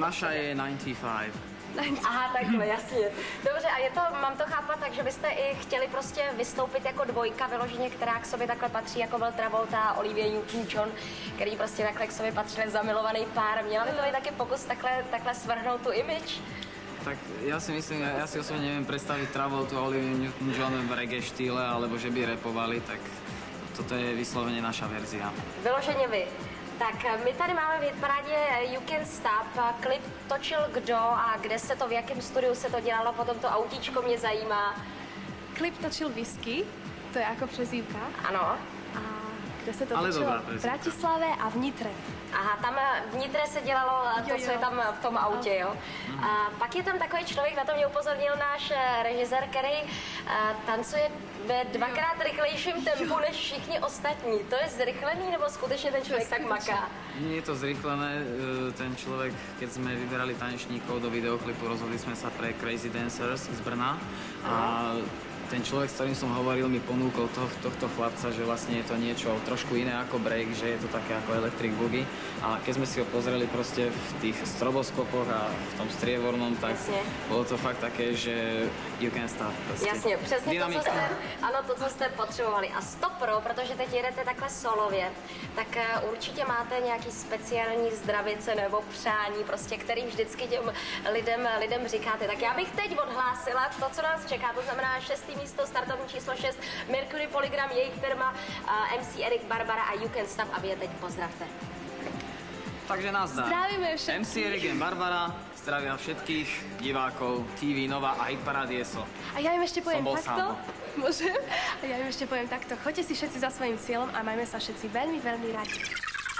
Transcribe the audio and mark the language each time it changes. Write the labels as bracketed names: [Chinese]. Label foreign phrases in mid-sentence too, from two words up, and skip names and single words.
[Slovak] Naša je 95. [Czech] Aha, takhle, jasně. Dobře, a mám to chápat tak, že byste i chtěli prostě vystoupit jako dvojka vyloženě, která k sobě takhle patří, jako byl Travolta a Olivia Newton-John, který prostě takhle k sobě patřili, zamilovaný pár. Měla by to i taky pokus takhle svrhnout tu image? [Slovak] Tak ja si myslím, ja si osobne neviem predstaviť Travoltu a Olivia Newton-John v reggae štýle, alebo že by repovali, tak toto je vyslovene naša verzia. [Czech] Vyloženě vy. Tak my tady máme v hitparádě You Can't Stop. Klip točil kdo a kde se to, v jakém studiu se to dělalo, potom to autíčko mě zajímá. Klip točil Whisky, to je jako přezdívka. Ano. A kde se to točilo? V Bratislave a v Nitre. Aha, tam v Nitre se dělalo to, co je tam v tom autě, jo. A pak je tam takový člověk, na to mě upozornil náš režisér, který tancuje ve dvakrát rychlejším tempu než všichni ostatní. To je zrychlený, nebo skutečně ten člověk tak maká? [Slovak] Nie je to zrychlené, ten človek, keď sme vyberali tanečníkov do videoklipu, rozhodli sme sa pre Crazy Dancers z Brna a ten človek, s ktorým som hovoril, mi ponúkol tohto chlapca, že vlastne je to niečo trošku iné ako break, že je to také ako [English] electric boogie. [Slovak] A keď sme si ho pozreli proste v tých stroboskopoch a v tom strievornom, tak bolo to fakt také, že [English] you can stop. [Czech] Prostě. Jasně, přesně to, co jste potřebovali. A stopro, protože teď jedete takhle solově, tak určitě máte nějaký speciální zdravice nebo přání, prostě, který vždycky těm lidem říkáte. Tak já bych teď odhlásila to, co nás čeká, to znamená 6. místo, startovní číslo 6, Mercury Polygram, jejich firma, MC Erik Barbara a You Can Stop, a vy je teď pozdravte. Takže nazdar. [Slovak] Zdravíme všetkých. MC Erik Barbara, zdravia všetkých divákov TV Nova a hitparády ESO. A ja im ešte poviem takto. Môžem? A ja im ešte poviem takto. Choďte si všetci za svojím cieľom a majme sa všetci veľmi, veľmi radi.